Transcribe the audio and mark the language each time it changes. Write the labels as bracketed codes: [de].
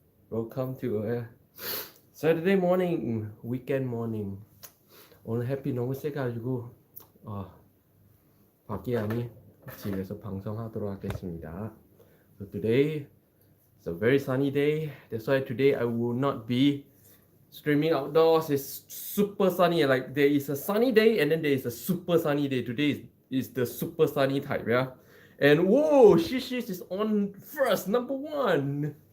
[en] Welcome to a Saturday morning, weekend morning. [ko] 오늘 햇빛 너무 세가지고 밖이 아닌 집에서 방송하도록 하겠습니다. [en] So today it's a very sunny day. That's why today I will not be streaming outdoors. It's super sunny. Like there is a sunny day and then there is a super sunny day. Today is the super sunny type, yeah. And whoa, Shishish is on first, number one.